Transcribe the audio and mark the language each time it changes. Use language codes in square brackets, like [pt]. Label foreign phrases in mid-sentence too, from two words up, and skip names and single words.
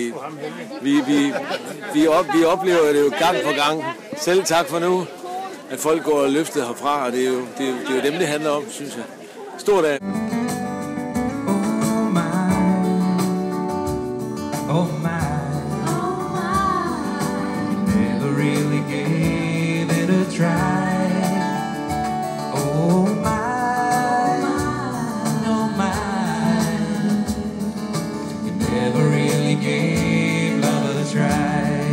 [da] Vi oplever det jo gang på gang. Selv tak for nu, at folk går og løftet herfra, og det er jo dem, det handler om, synes jeg. Stort af. [en] Oh my, never really gave it a try. Oh my, oh my, you never really gave love a try.